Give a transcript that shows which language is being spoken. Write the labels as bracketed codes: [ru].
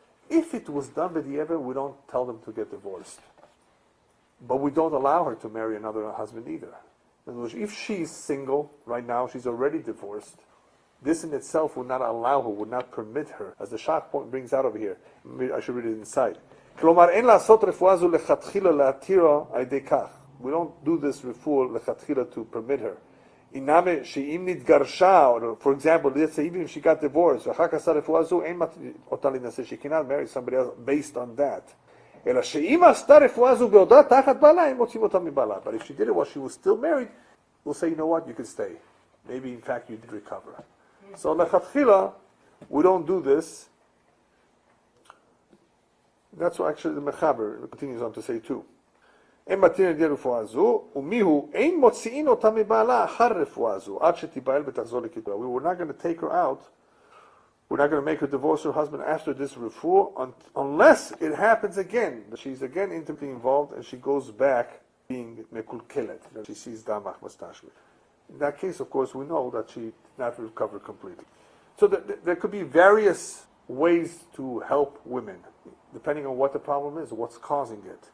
[en] If it was done by the Ever, we don't tell them to get divorced. But we don't allow her to marry another husband either. In other words, if she's single, right now, she's already divorced, this in itself would not allow her, would not permit her, as the Shach point brings out over here. Maybe I should read it inside. [he] כלומר, אין לעשות רפואה זו לכתחילה להתירה על ידי כך. [en] We don't do this refuah לכתחילה to permit her. [he] אינמה שאם נתגרשה, [en] or for example, let's say even if she got divorced, [he] ואחר כך עשה רפואה זו, אין אותה להינשא. [en] She cannot marry somebody else based on that. [he] אלא שאם עשתה רפואה זו בעודה תחת בעלה, הם מוצאים אותה מבעלה. [en] But if she did it while she was still married, we'll say, you know what, you can stay. Maybe in fact you did recover. So לכתחילה, we don't do this. That's what actually the Mechaber continues on to say too. [he] אין מתיר על ידי רפואה זו, ומיהו אין מוציאין אותה מבעלה אחר רפואה זו, עד שתיבעל ותחזור לכתבה. [en] We were not going to take her out. We're not going to make her divorce her husband after this refuah unless it happens again, that she's again intimately involved and she goes back being mekulkelet, that she sees damach mastashmi. In that case, of course, we know that she did not recover completely. So there could be various ways to help women, depending on what the problem is, what's causing it.